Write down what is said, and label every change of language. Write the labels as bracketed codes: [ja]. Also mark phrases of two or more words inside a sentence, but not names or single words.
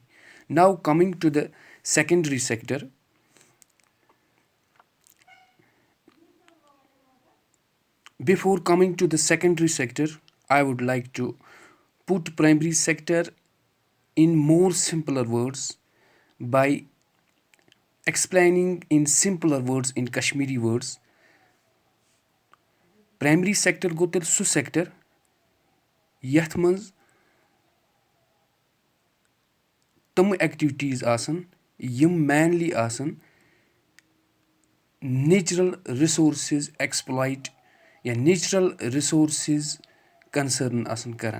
[en] Now coming to the secondary sector. Before coming to the secondary sector, I would like to put primary sector in more simpler words by explaining in simpler words, in Kashmiri words. Primary sector [ks] گوٚو تیٚلہِ سُہ sector یَتھ منٛز تِم ایکٹِوِٹیٖز آسان یِم مینلی آسان [en] natural resources exploit [ks] یا [en] natural resources [ks] کنسٲرن آسان کران.